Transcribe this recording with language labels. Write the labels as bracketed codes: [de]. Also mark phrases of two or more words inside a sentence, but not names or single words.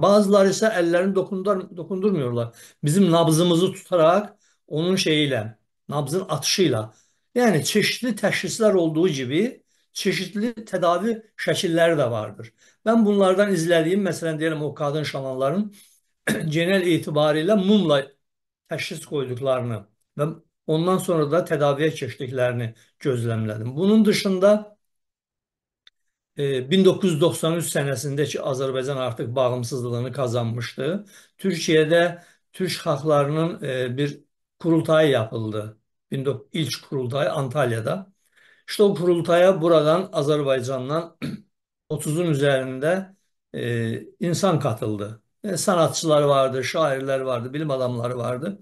[tr] Bazıları ise ellerini dokundurmuyorlar. Bizim nabzımızı tutarak onun şeyiyle, nabzın atışıyla. Yani çeşitli teşhisler olduğu gibi çeşitli tedavi şekilleri de vardır. Ben bunlardan izlediğim mesela diyelim o kadın şamanların genel itibariyle [az] mumla təşxis qoyduqlarını və ondan sonra da tədaviyə keçdiklərini gözləmlədim. [tr] Bunun dışında 1993 sənəsində ki, Azərbaycan artıq bağımsızlığını qazanmışdı. Türkiyədə Türk xalqlarının bir kurultayı yapıldı. İlk kurultay Antalya'da. İşte o kurultaya buradan Azərbaycandan 30'un üzerinde insan katıldı. Sanatçılar vardı, şairler vardı, bilim adamları vardı.